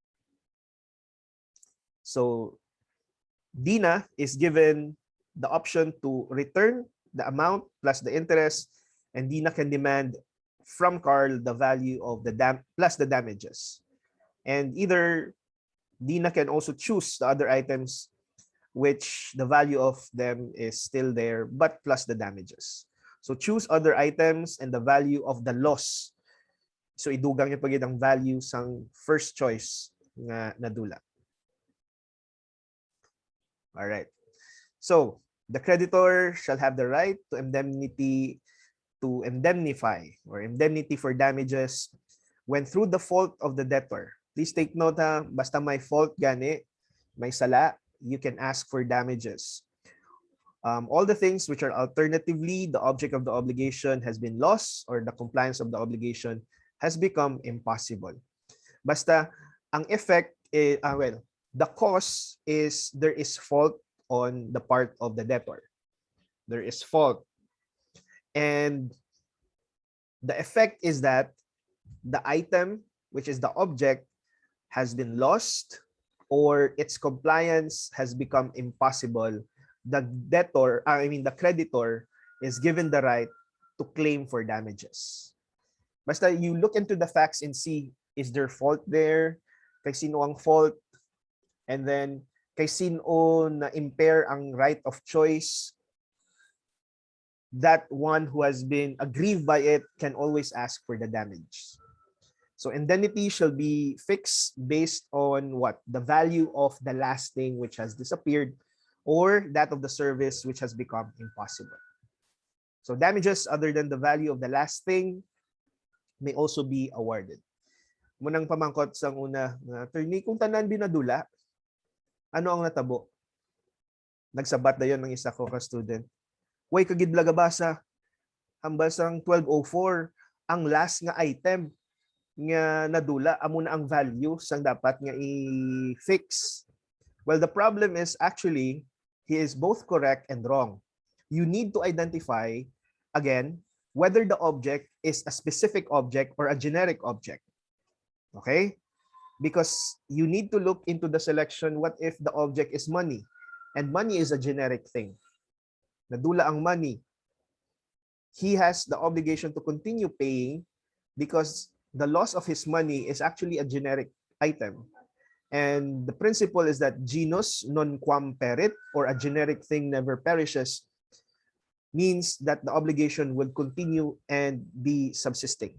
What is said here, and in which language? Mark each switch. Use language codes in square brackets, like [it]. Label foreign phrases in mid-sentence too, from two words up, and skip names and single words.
[en] So Dina is given the option to return the amount plus the interest, and Dina can demand from Carl the value of the plus the damages. And either Dina can also choose the other items which the value of them is still there, but plus the damages. So choose other items and the value of the loss. [hil] So idugang niya pagid ang value sang [en] first choice [hil] nga nadula. [en] All right. So the creditor shall have the right to indemnify or indemnity for damages when through the fault of the debtor. Please take note [hil] ha, basta may fault gani, may sala, [en] you can ask for damages. All the things which are alternatively the object of the obligation has been lost or the compliance of the obligation has become impossible. [hil] Basta ang [en] effect the cause is there is fault on the part of the debtor. There is fault. And the effect is that the item, which is the object, has been lost or its compliance has become impossible. The creditor is given the right to claim for damages. Basta you look into the facts and see, is there fault there? [hil] Kay sino ang [en] fault? And then, [hil] kay sino na [en] impair ang right of choice, that one who has been aggrieved by it can always ask for the damage. So indemnity shall be fixed based on what? The value of the last thing which has disappeared or that of the service which has become impossible. So damages other than the value of the last thing may also be awarded. [hil] Munang pamangkot sang una, attorney, kung tanan binadula, ano ang natabo? Nagsabat na yon ng isa ko ka-student. Way kagid lagabasa, hambal sang 1204, ang last nga item nga nadula, amo na ang value sang dapat nga i-fix. [en] Well, the problem is actually, he is both correct and wrong. You need to identify, again, whether the object is a specific object or a generic object. Okay? Because you need to look into the selection, what if the object is money? And money is a generic thing. [hil] Nadula ang money. [en] he has the obligation to continue paying because the loss of his money is actually a generic item. And the principle is that [la] genus non quam perit, [en] or a generic thing never perishes, means that the obligation will continue and be subsisting.